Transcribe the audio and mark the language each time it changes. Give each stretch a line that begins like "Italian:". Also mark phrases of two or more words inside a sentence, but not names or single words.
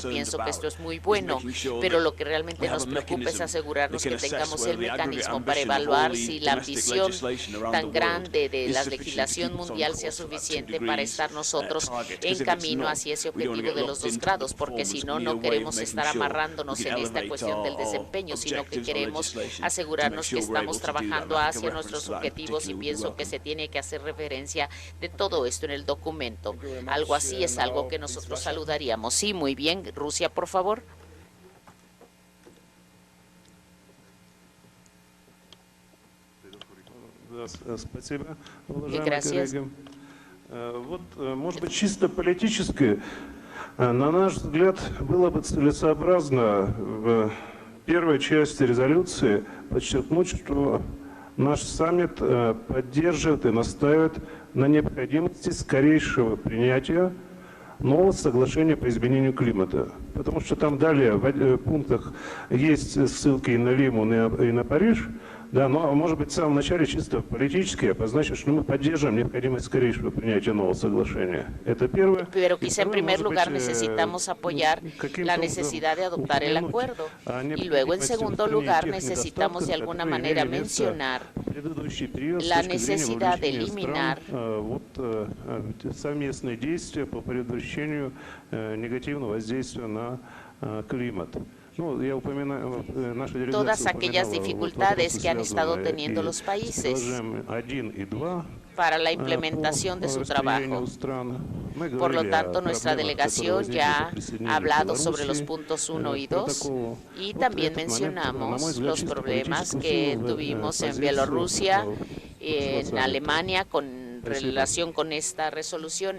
Spanish: Pienso que esto es muy bueno, pero lo que realmente nos preocupa es asegurarnos que tengamos el mecanismo para evaluar si la ambición tan grande de la legislación mundial sea suficiente para estar nosotros en camino hacia ese objetivo de los 2 grados, porque si no, no queremos estar amarrándonos en esta cuestión del desempeño, sino que queremos asegurarnos que estamos trabajando hacia nuestros objetivos, y pienso que se tiene que hacer referencia de todo esto en el documento. Algo así es algo que nosotros saludaríamos. Sí, muy bien. Rusia, por favor. Gracias.
Russian: Может быть, чисто политически, на наш взгляд, было бы целесообразно в первой части резолюции подчеркнуть, что наш саммит поддерживает и настаивает на необходимости скорейшего принятия нового соглашения по изменению климата. Потому что там далее в пунктах есть ссылки и на Лиму, и на Париж. Да, но, может быть, в самом начале чисто политически обозначить, что мы поддерживаем необходимость скорейшего принятия нового соглашения. Это первое.
Spanish: Pero quizá en primer lugar necesitamos apoyar la necesidad de adoptar el acuerdo. Y luego, en segundo lugar, necesitamos de alguna manera mencionar la necesidad de eliminar
Russian: совместные действия по предотвращению негативного воздействия на климат.
Spanish: Todas aquellas dificultades que han estado teniendo los países para la implementación de su trabajo. Por lo tanto, nuestra delegación ya ha hablado sobre los puntos 1 y 2, y también mencionamos los problemas que tuvimos en Bielorrusia, en Alemania, con relación con esta resolución.